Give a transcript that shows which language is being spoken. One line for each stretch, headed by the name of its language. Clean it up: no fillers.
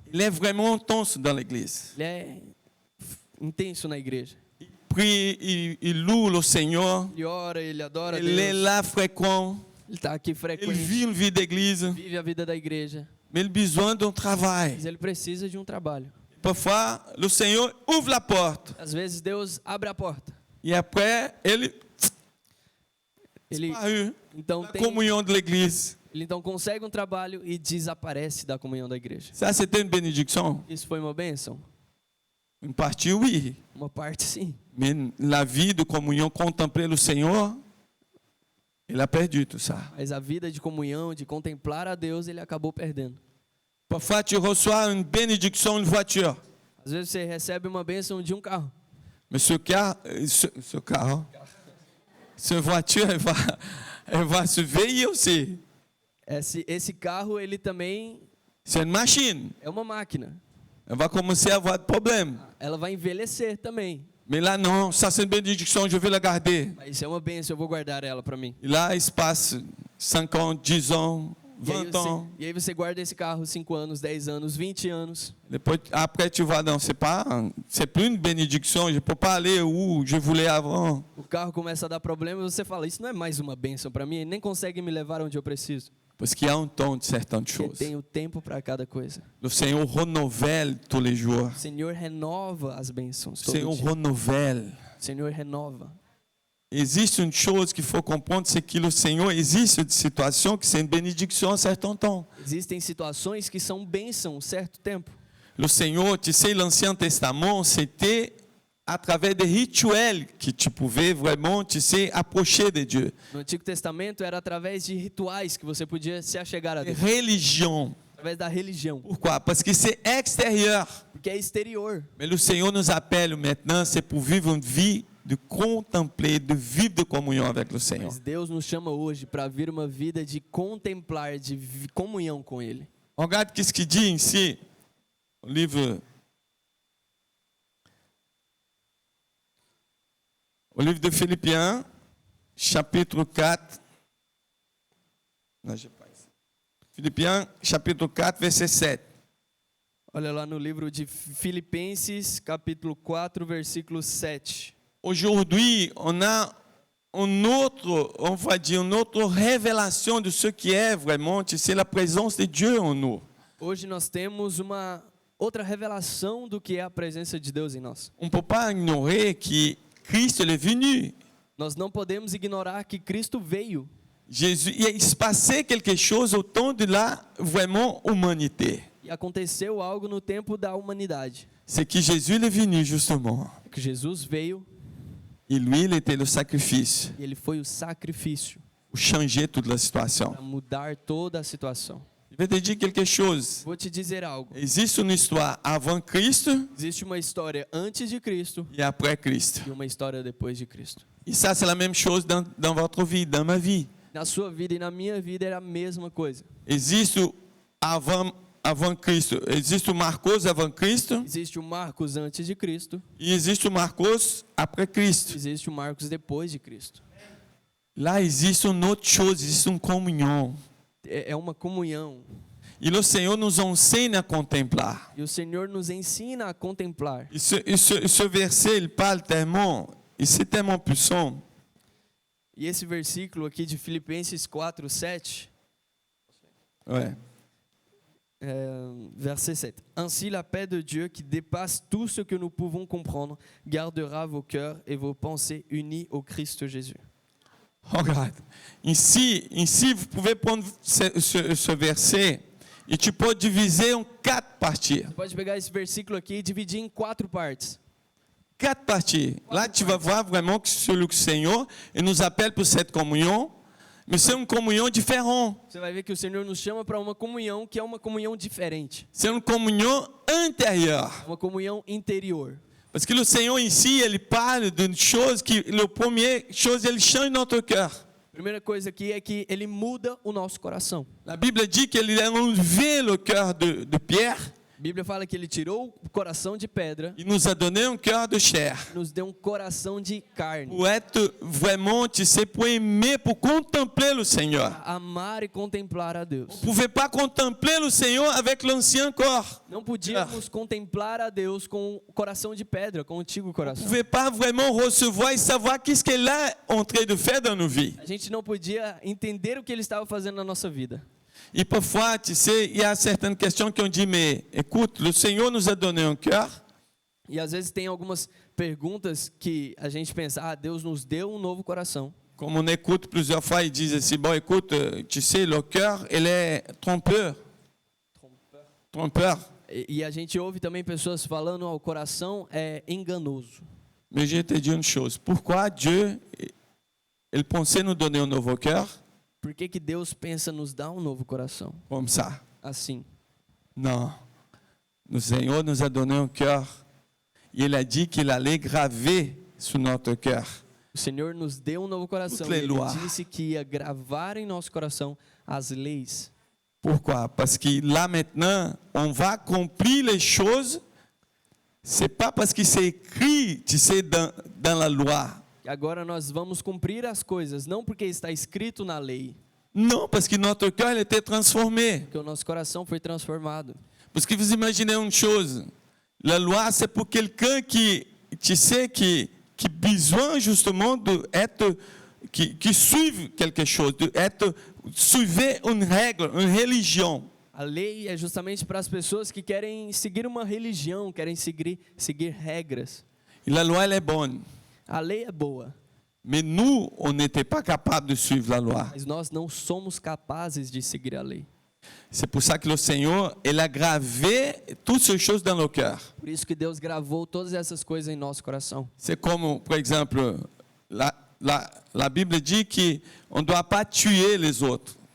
French: Il est vraiment intense dans l'église.
Portuguese: Ele é intenso na igreja.
French: Il prie, il loue le Seigneur.
Portuguese: Ele ora, ele adora
French: Il est
Portuguese: Deus.
French: là fréquent.
Portuguese: Ele está aqui
French: Il
Portuguese: frequente.
French: vit une vie d'église.
Portuguese: Vive a vida da igreja.
French: Mais il a besoin d'un travail.
Portuguese: Mas ele precisa de um trabalho.
French: Il Parfois, le Seigneur ouvre la porte.
Portuguese: Às vezes Deus abre a porta.
French: Et après, ele disparaît
Portuguese: Então, da comunhão
French: de l'église.
Portuguese: ele então consegue um trabalho e desaparece da comunhão da igreja.
French: Ça, c'était une bénédiction.
Portuguese: Isso foi uma bênção?
French: Une partie, oui.
Portuguese: Uma parte sim.
French: Mais la vie de communion, contempler le Seigneur, il a perdu tout ça.
Portuguese: Mas a vida de comunhão, de contemplar a Deus, ele acabou perdendo.
French: Parfois, tu reçois une bénédiction, une voiture.
Portuguese: Às vezes você recebe uma bênção de um carro.
French: Mais ce carro, cette voiture, elle va se veiller aussi.
Portuguese: Esse carro, ele também
French: C'est une machine.
Portuguese: é uma máquina.
French: Elle va commencer à avoir des problèmes.
Portuguese: Ela vai envelhecer também.
French: Mais là, non, ça c'est une bénédiction, je vais la garder.
Portuguese: Mas isso é uma bênção, eu vou guardar ela para mim.
French: Et là, il se passe 5 ans, 10 ans, 20 ans.
Portuguese: E aí você guarda esse carro 5 anos, 10 anos, 20 anos.
French: Depois, après, tu vois, non, c'est plus une bénédiction, je ne peux pas aller où je voulais avant.
Portuguese: O carro começa a dar problema e você fala, isso não é mais uma bênção para mim, ele nem consegue me levar onde eu preciso.
French: Parce qu'il y a un temps de certaines
Portuguese: Porque
French: choses.
Portuguese: tem o tempo para cada coisa.
French: Le Seigneur renouvelle tous les jours.
Portuguese: O Senhor renova as bênçãos
French: Le
Portuguese: todo
French: Seigneur
Portuguese: dia.
French: renouvelle.
Portuguese: O Senhor renova.
French: Existe une chose qu'il faut comprendre, c'est que le Seigneur existe une situation que c'est une bénédiction à un certain temps.
Portuguese: Existem situações que são bênção um certo tempo.
French: Le Seigneur, tu sais, l'Ancien Testament, c'était à travers des rituels que tu pouvais vraiment, tu sais, approcher de Dieu.
Portuguese: No Antigo Testamento era através de rituais que você podia se achegar a Deus.
French: Religion.
Portuguese: Através da religião.
French: Pourquoi? Parce que c'est extérieur.
Portuguese: Porque é exterior.
French: Mais le Seigneur nous appelle maintenant, c'est pour vivre une vie de contempler, de vivre de communion avec le Seigneur.
Portuguese: Mas Deus nos chama hoje para vir uma vida de contemplar, de comunhão com Ele.
French: Regarde qu'est-ce qu'il dit ici, au livre de Philippiens, chapitre 4. Non, j'ai pas ici. Philippiens, chapitre 4, verset 7.
Portuguese: Olha lá no livro de Filipenses, capítulo 4, versículo 7.
French: Aujourd'hui, on a une autre révélation de ce qui est vraiment, c'est la présence de Dieu en nous.
Portuguese: Hoje nós temos uma outra revelação do que é a presença de Deus em nós.
French: On ne peut pas ignorer que Christ est venu.
Portuguese: Nós não podemos ignorar que Cristo veio.
French: Jésus, il se passait quelque chose au temps de la vraiment humanité.
Portuguese: E aconteceu algo no tempo da humanidade.
French: C'est que Jésus est venu justement.
Portuguese: Que Jesus veio
French: Et lui, il était le sacrifice
Portuguese: e ele foi o sacrifício
French: pour changer toute la situation.
Portuguese: para mudar toda a situação.
French: Je vais te dire quelque chose.
Portuguese: Vou te dizer algo.
French: Existe une histoire avant Christ
Portuguese: Existe uma história antes de Cristo
French: et après Christ.
Portuguese: e uma história depois de Cristo.
French: Et ça, c'est la même chose dans votre vie, dans ma vie.
Portuguese: Na sua vida e na minha vida era a mesma coisa. Existe avant Cristo, existe o Marcos avant Cristo Existe o Marcos antes de Cristo, e existe o Marcos après Cristo. existe o Marcos depois de Cristo.
French: Lá existe une autre chose, existe une communion.
Portuguese: É uma comunhão. E o Senhor nos ensina a contemplar. E o Senhor nos ensina a contemplar.
French: E ce verset, il parle tellement, et c'est tellement puissant.
Portuguese: E esse versículo aqui de Filipenses 4, 7,
French: Ouais. verset 7. Ainsi la paix de Dieu qui dépasse tout ce que nous pouvons comprendre gardera vos cœurs et vos pensées unis au Christ Jésus. Regarde, ici, vous pouvez prendre ce verset et tu peux diviser en 4 parties.
Portuguese: Você pode pegar esse versículo aqui e dividir em 4 partes.
French: 4 parties. Là, tu vas voir vraiment que c'est le Seigneur il nous appelle pour cette communion, mais c'est une communion différente.
Portuguese: Você vai ver que o Senhor nos chama para uma comunhão que é uma comunhão diferente.
French: C'est une communion intérieure.
Portuguese: Uma comunhão interior.
French: Parce que le Seigneur ici, il parle d'une chose qui, la première chose, il change notre cœur.
Portuguese: A primeira coisa aqui é que ele muda o nosso coração.
French: La Bible dit qu'il a enlevé le cœur de pierre.
Portuguese: A Bíblia fala que ele tirou o coração de pedra
French: Il nous a donné un cœur de chair.
Portuguese: e nos deu um coração de carne.
French: Pour être vraiment, tu sais, pour aimer, pour contempler le Seigneur.
Portuguese: Amar e contemplar a Deus.
French: On ne pouvait pas contempler le Seigneur avec l'ancien corps.
Portuguese: Não podíamos contemplar a Deus com o coração de pedra, com o antigo
French: On ne
Portuguese: coração.
French: pouvait pas vraiment recevoir et savoir qu'est-ce qu'il est en train de faire dans nos vies.
Portuguese: A gente não podia entender o que ele estava fazendo na nossa vida.
French: Et parfois, tu sais, il y a certaines questions qui ont dit, mais écoute, le Seigneur nous a donné un cœur.
Portuguese: E às vezes tem algumas perguntas que a gente pensa, Deus nos deu um novo coração.
French: Comme on écoute plusieurs fois, ils disent aussi, bon, écoute, tu sais, le cœur, il est trompeur. Trompeur.
Portuguese: E a gente ouve também pessoas falando, o coração é enganoso.
French: Mais je vais te dire une chose. Pourquoi Dieu, il pensait nous donner un nouveau cœur
Portuguese: Por que Deus pensa nos dar um novo coração?
French: comme ça?
Portuguese: Assim.
French: Non. Le Seigneur nous a donné un cœur. Et il a dit qu'il allait graver sur notre cœur.
Portuguese: O Senhor nos deu um novo coração. E Ele disse que ia gravar em nosso coração as leis.
French: Pourquoi? Parce que là maintenant, on va accomplir les choses. C'est pas parce que c'est écrit, tu sais, dans la loi.
Portuguese: E agora nós vamos cumprir as coisas, não porque está escrito na lei.
French: Non, parce que notre cœur il était transformé.
Portuguese: Porque o nosso coração foi transformado.
French: Parce que vous imaginez une chose. La loi, c'est pour quelqu'un qui, tu sais, qui besoin justement d'être, qui suive quelque chose, d'être, suivre une règle, une religion.
Portuguese: A lei é justamente para as pessoas que querem seguir uma religião, querem seguir regras.
French: Et la loi, elle est bonne.
Portuguese: A lei é boa,
French: Mais nous, on n'était pas capable de suivre la loi.
Portuguese: mas nós não somos capazes de seguir a lei.
French: C'est pour ça que le Seigneur, il a gravé toutes ces choses dans nos cœurs.
Portuguese: Por isso que Deus gravou todas essas coisas em nosso coração.
French: C'est comme, par exemple, la Bible dit qu'on ne doit pas tuer les autres.